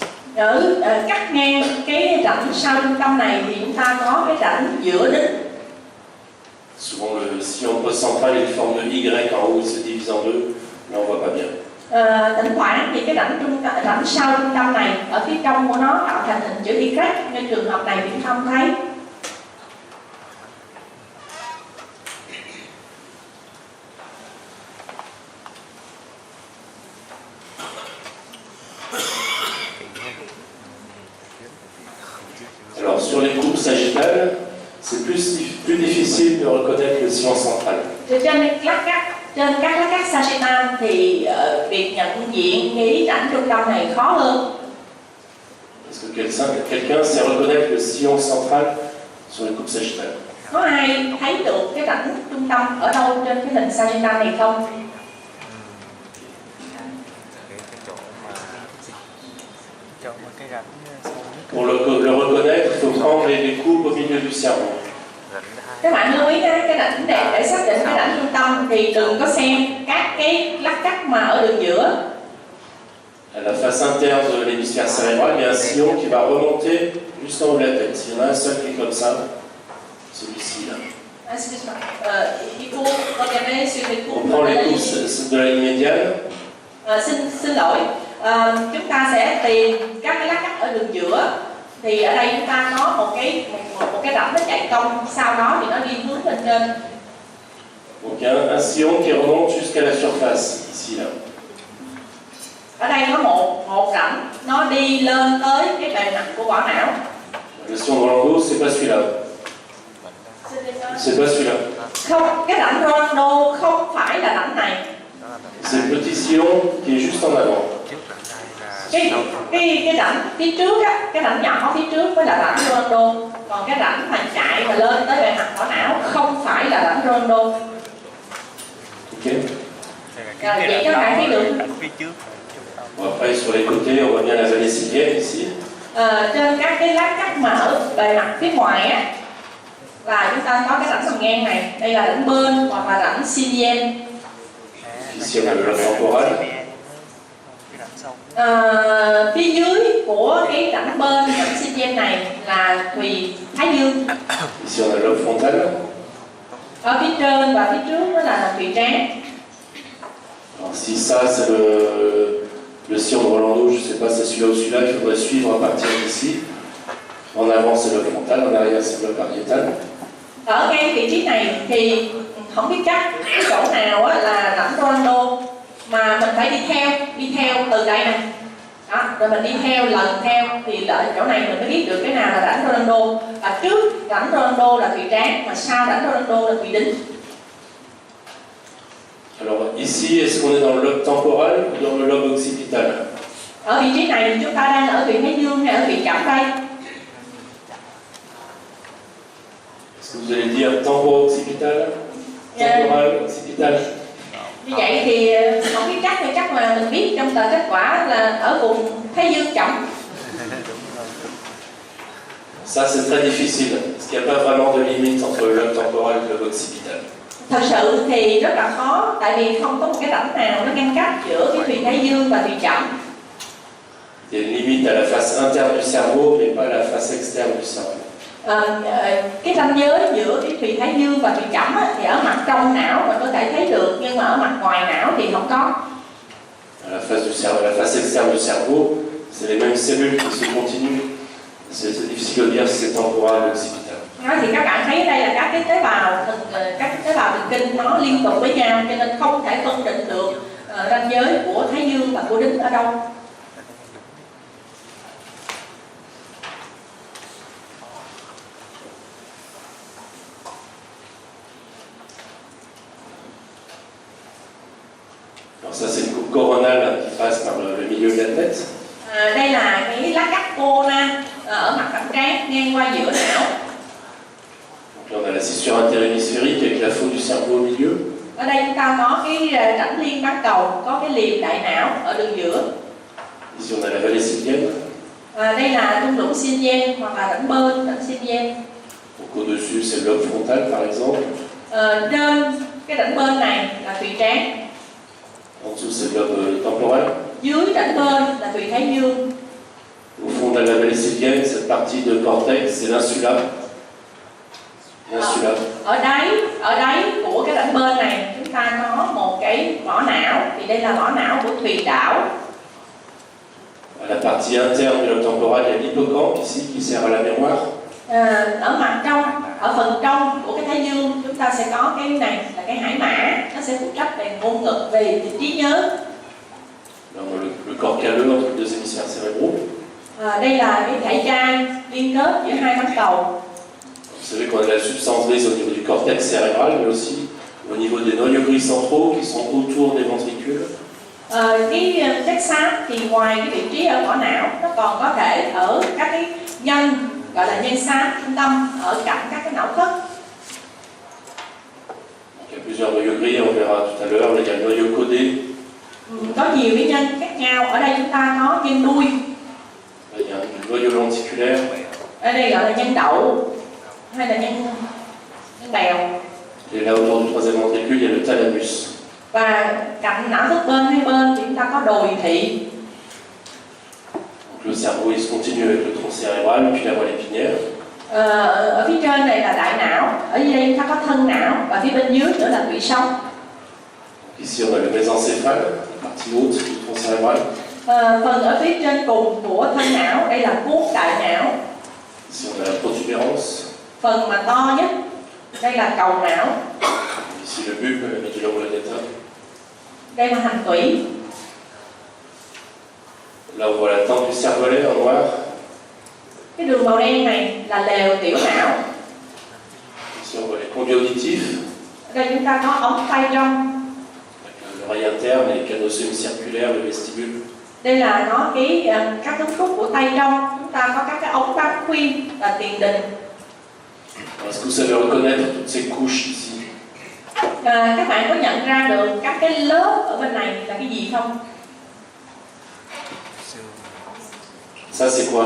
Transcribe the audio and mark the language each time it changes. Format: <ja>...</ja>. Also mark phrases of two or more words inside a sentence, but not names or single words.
<vi>Ở cắt ngang cái rãnh sau trung tâm này thì chúng ta có cái rãnh giữa đít.</vi> <fr>Souvent le sillon postcentral est une forme de Y en haut, il se divise en deux, là on voit pas bien.</fr> <vi>Thỉnh thoảng thì cái rãnh sau trung tâm này ở phía trong của nó tạo thành hình chữ Y, nên trường hợp này thì chúng ta không thấy.</vi> <fr>Alors sur les coupes sagittales, c'est plus difficile de reconnaître le sillon central.</fr> <vi>Trên các lát cắt sagittal thì việc nhận diện cái rãnh trung tâm này khó hơn.</vi> <fr>Est-ce que quelqu'un sait reconnaître le sillon central sur les coupes sagittales?</fr> <vi>Có ai thấy được cái rãnh trung tâm ở đâu trên cái hình sagittal này không? Cái rãnh sâu nhất.</vi> <fr>Pour le reconnaître, il faut prendre les coupes au milieu du cerveau.</fr> <vi>Các bạn lưu ý cái rãnh để xác định cái rãnh trung tâm thì đừng có xem các cái lát cắt mà ở đường giữa.</vi> <fr>À la face interne de l'hémisphère cérébral, il y a un sillon qui va remonter jusqu'en haut de la tête. S'il y en a un seul qui est comme ça, celui-ci là. On prend les coupes de la ligne médiane.</fr> <vi>Xin lỗi, chúng ta sẽ tìm các cái lát cắt ở đường giữa. Thì ở đây chúng ta có một cái rãnh nó chạy cong, sau đó thì nó đi hướng lên trên.</vi> <fr>Donc il y a un sillon qui remonte jusqu'à la surface, ici là.</fr> <vi>Ở đây có một rãnh nó đi lên tới cái bề mặt của vỏ não.</vi> <fr>Le sillon de Rolando, c'est pas celui-là. C'est pas celui-là.</fr> <vi>Không, cái rãnh Rolando không phải là rãnh này.</vi> <fr>C'est le petit sillon qui est juste en avant.</fr> <vi>Cái rãnh phía trước á, cái rãnh nhỏ phía trước mới là rãnh Rolando, còn cái rãnh mà chạy mà lên tới bề mặt vỏ não không phải là rãnh Rolando. Ok. Vậy các bạn thấy được.</vi> <fr>Bon, après sur les côtés, on voit bien la vallée sylvienne ici.</fr> <vi>Trên các cái lát cắt mà ở bề mặt phía ngoài á, là chúng ta có cái rãnh sườn ngang này, đây là rãnh bên hoặc là rãnh sylvienne.</vi> <fr>Ici on a le lobe temporal.</fr> <vi>Phía dưới của cái rãnh bên rãnh sylvienne này là thùy thái dương.</vi> <fr>Ici on a le lobe frontal.</fr> <vi>Ở phía trên và phía trước đó là thùy trán.</vi> <fr>Alors si ça c'est le sillon de Rolando, je ne sais pas si c'est celui-là ou celui-là, il faudrait suivre à partir d'ici. En avant c'est le frontal, en arrière c'est le pariétal.</fr> <vi>Ở ngay vị trí này thì không biết chắc cái chỗ nào là rãnh Rolando, mà mình phải đi theo từ đây này. Đó, rồi mình đi theo lần theo thì ở chỗ này mình mới biết được cái nào là rãnh Rolando. Và trước rãnh Rolando là thùy trán, mà sau rãnh Rolando là thùy đính.</vi> <fr>Alors ici, est-ce qu'on est dans le lobe temporal ou dans le lobe occipital?</fr> <vi>Ở vị trí này thì chúng ta đang ở thùy thái dương hay ở thùy chẩm đây?</vi> <fr>Est-ce que vous allez dire temporo-occipital? Temporal, occipital?</fr> <vi>Như vậy thì không biết chắc thì chắc là mình biết trong tờ kết quả là ở vùng thái dương chẩm.</vi> <fr>Ça c'est très difficile, parce qu'il n'y a pas vraiment de limite entre le lobe temporal et le lobe occipital.</fr> <vi>Thật sự thì rất là khó, tại vì không có một cái rãnh nào nó ngăn cách giữa cái thùy thái dương và thùy chẩm.</vi> <fr>Il y a une limite à la face interne du cerveau, mais pas à la face externe du cerveau.</fr> <vi>Cái ranh giới giữa cái thùy thái dương và thùy chẩm thì ở mặt trong não mình có thể thấy được, nhưng mà ở mặt ngoài não thì không có.</vi> <fr>À la face du cerveau, à la face externe du cerveau, c'est les mêmes cellules qui se continuent. C'est difficile de dire si c'est temporal ou occipital.</fr> <vi>Thì các bạn thấy đây là các cái tế bào thần kinh nó liên tục với nhau, cho nên không thể phân định được ranh giới của thái dương và của đính ở đâu.</vi> <fr>Alors ça c'est une coupe coronale qui passe par le milieu de la tête.</fr> <vi>Đây là cái lá cắt corona ở mặt cẳng trán ngang qua giữa não.</vi> <fr>Donc là on a la scissure interhémisphérique avec la faute du cerveau au milieu.</fr> <vi>Ở đây chúng ta có cái rãnh liên bán cầu, có cái liềm đại não ở đường giữa.</vi> <fr>Ici on a la vallée sylvienne.</fr> <vi>Đây là thung lũng Sylvienne hoặc là rãnh bên, rãnh Sylvienne.</vi> <fr>Donc au-dessus c'est le lobe frontal par exemple.</fr> <vi>Trên cái rãnh bên này là thùy trán.</vi> <fr>En dessous, c'est le lobe temporel.</fr> <vi>Dưới rãnh bên là tùy thái dương.</vi> <fr>Au fond de la vallée sylvienne, cette partie de cortex, c'est l'insula. L'insula.</fr> <vi>Ở đáy của cái rãnh bên này chúng ta có một cái vỏ não, thì đây là vỏ não của thùy đảo.</vi> <fr>À la partie interne du lobe temporal, il y a l'hippocampe ici qui sert à la mémoire.</fr> <vi>Ở mặt trong, ở phần trong của cái thái dương chúng ta sẽ có cái này là cái hải mã, nó sẽ phụ trách về ngôn ngữ, về trí nhớ.</vi> <fr>Le corps calleux entre les deux hémisphères cérébraux.</fr> <vi>Đây là cái thể chai liên kết giữa hai bán cầu.</vi> <fr>Vous savez qu'on a la substance grise au niveau du cortex cérébral, mais aussi au niveau des noyaux gris centraux qui sont autour des ventricules.</fr> <vi>Cái chất xám thì ngoài cái vị trí ở vỏ não, nó còn có thể ở các cái nhân gọi là nhân xám trung tâm ở cạnh các cái não thất.</vi> <fr>Il y a plusieurs noyaux gris, on verra tout à l'heure. Là, il y a le noyau codé.</fr> <vi>Có nhiều cái nhân khác nhau. Ở đây chúng ta có nhân đuôi.</vi> <fr>Là, il y a un noyau lenticulaire.</fr> <vi>Ở đây gọi là nhân đậu hay là nhân bèo.</vi> <fr>Et là, autour du troisième ventricule, il y a le thalamus.</fr> <vi>Và cạnh não thất bên hai bên thì chúng ta có đồi thị.</vi> <fr>Donc, le cerveau il se continue avec le tronc cérébral, puis la moelle épinière.</fr> <vi>Ở phía trên này là đại não, ở dưới đây chúng ta có thân não và phía bên dưới nữa là tủy sống.</vi> <fr>Ici, on a le mésencéphale, la partie haute du tronc cérébral.</fr> <vi>Phần ở phía trên cùng của thân não, đây là cuống đại não.</vi> <fr>Ici, on a la protubérance.</fr> <vi>Phần mà to nhất, đây là cầu não.</vi> <fr>Ici, le bulbe, la</fr> <la>médula oblongata.</la> <vi>Đây là hành tủy.</vi> <fr>Là, on voit la tente du cervelet en noir.</fr> <vi>Cái đường màu đen này là lèo tiểu não.</vi> <fr>Ici, on voit les conduits auditifs.</fr> <vi>Ở đây chúng ta có ống tay trong.</vi> <fr>Avec l'oreille interne, les canaux semi-circulaires, le vestibule.</fr> <vi>Đây là nó các cấu trúc của tay trong. Chúng ta có các cái ống bám khuyên và tiền đình.</vi> <fr>Est-ce que vous savez reconnaître toutes ces couches ici?</fr> <vi>Các bạn có nhận ra được các cái lớp ở bên này là cái gì không?</vi> <fr>Ça, c'est quoi?</fr>